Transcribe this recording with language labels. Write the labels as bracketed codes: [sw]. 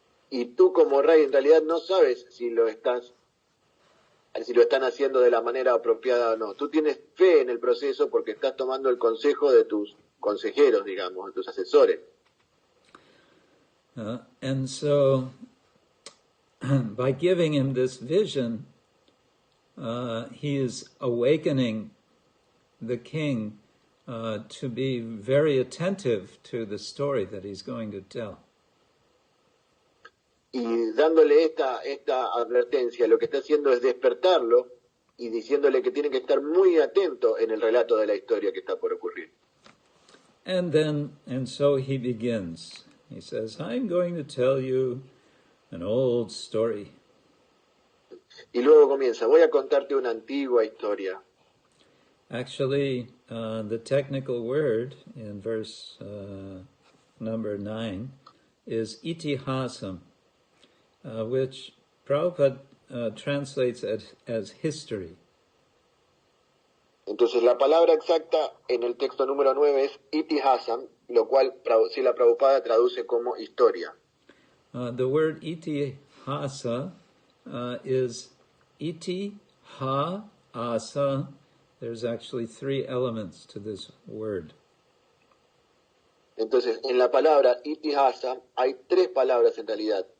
[es] Y tú como rey en realidad no sabes si lo están haciendo de la manera apropiada o no. Tú tienes fe en el proceso porque estás tomando el consejo de tus consejeros, digamos, de tus asesores. [en] And so, by giving him this vision, he is awakening the king to be very attentive to the story that he's going to tell. [es] Y dándole esta advertencia, lo que está haciendo es despertarlo y diciéndole que tiene que estar muy atento en el relato de la historia que está por ocurrir. [en] And so he begins. He says, I'm going to tell you an old story. [es] Y luego comienza, voy a contarte una antigua historia. [en] Actually, the technical word in verse number 9 is Itihasam, which Prabhupada translates as history. [es] Entonces la palabra exacta en el texto número 9 es Itihasam, lo cual Srila Prabhupada traduce como historia. [en] The word Itihasa is Iti, Ha, Asa. There's actually 3 elements to this word. [es] Entonces en la palabra Itihasam hay 3 palabras en realidad.